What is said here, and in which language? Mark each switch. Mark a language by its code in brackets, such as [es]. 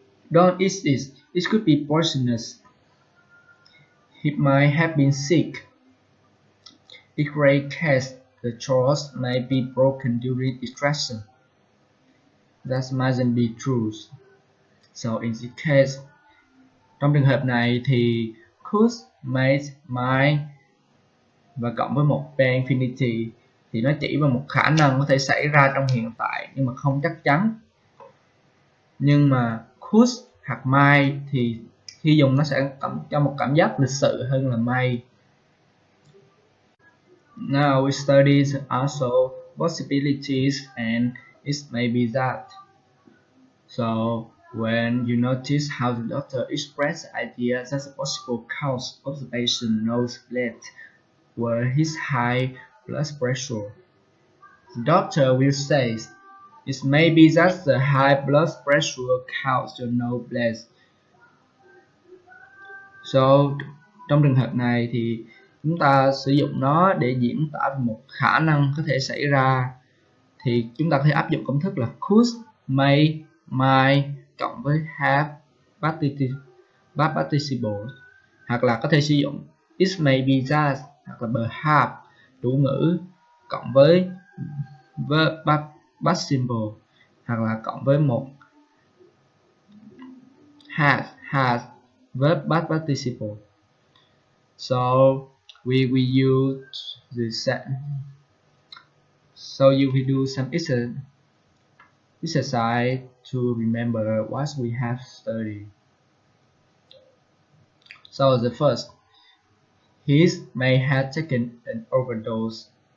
[en] Don't eat it, it could be poisonous. He might have been sick. In great case, the jaws may be broken during extraction. That mustn't be true. So in this case, [vi] trong trường hợp này thì could, may, might và cộng với một infinity thì nó chỉ vào một khả năng có thể xảy ra trong hiện tại nhưng mà không chắc chắn. Nhưng mà could hoặc might thì khi dùng nó sẽ cho một cảm giác lịch sự hơn là may. [en] Now we study also possibilities and it may be that. So when you notice how the doctor expressed the idea that the possible cause of the patient's nosebleed were his high blood pressure, the doctor will say, It may be that the high blood pressure causes your nose bleed. [vi] So, trong trường hợp này thì chúng ta sử dụng nó để diễn tả một khả năng có thể xảy ra, thì chúng ta có thể áp dụng công thức là could, may, might cộng với have participle, hoặc là có thể sử dụng [en] it may be that [vi] hoặc là perhaps chủ ngữ cộng với verb past simple, hoặc là cộng với một has verb past participle. [en] So we use the so you will do some exercise to remember what we have studied. So the first, he may have taken an overdose.